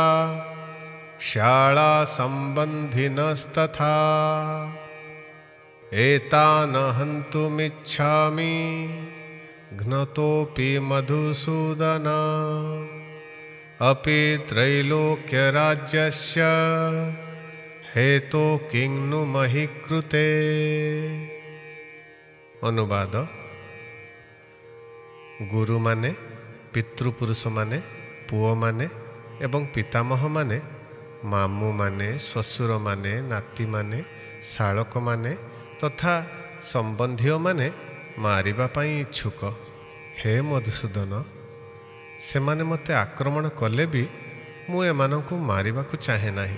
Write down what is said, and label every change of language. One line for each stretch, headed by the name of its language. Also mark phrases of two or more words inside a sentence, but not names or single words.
Sanskrit: शाला संबंधिनस्तथा एतान् हन्तुमिच्छामि घ्नतोऽपि मधुसूदन अपि त्रैलोक्यराज्यस्य हेतो किं नु महि कृते।
Odia: अनुवाद। ଗୁରୁ ମାନେ, ପିତୃପୁରୁଷ ମାନେ, ପୁଅ ମାନେ ଏବଂ ପିତାମହ ମାନେ, ମାମୁଁ ମାନେ, ଶ୍ୱଶୁର ମାନେ, ନାତି ମାନେ, ଶାଳକ ମାନେ ତଥା ସମ୍ବନ୍ଧୀ ମାନେ ମାରିବା ପାଇଁ ଇଚ୍ଛୁକ। ହେ ମଧୁସୂଦନ, ସେମାନେ ମତେ ଆକ୍ରମଣ କଲେ ଭି ମୁଁ ଏମାନଙ୍କୁ ମାରିବା କୁ ଚାହେଁ ନାହିଁ।